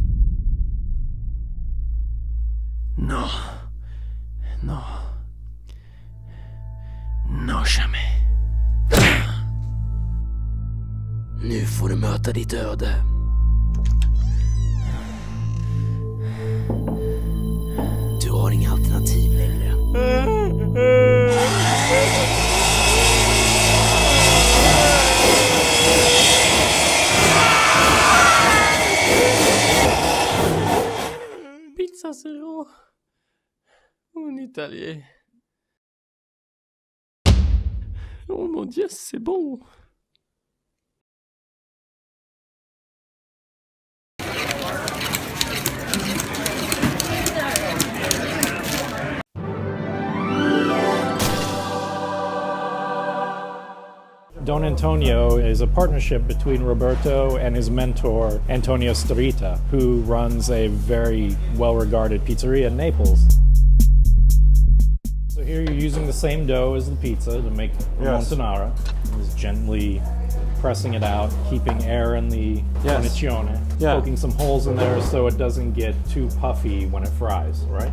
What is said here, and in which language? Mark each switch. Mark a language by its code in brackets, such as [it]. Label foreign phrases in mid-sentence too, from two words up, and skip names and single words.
[en] No. [fr] Non, jamais. [sv] Nu får du möta ditt öde. Du har inga alternativ längre. [en] Pizza zero. [fr] En italien. Oh mon Dieu, c'est bon. [en] Don Antonio is a partnership between Roberto and his mentor, Antonio Starita, who runs a very well-regarded pizzeria in Naples. So here you're using the same dough as the pizza to make montanara. Just gently pressing it out, keeping air in the cornicione, poking some holes in there so it doesn't get too puffy when it fries, right?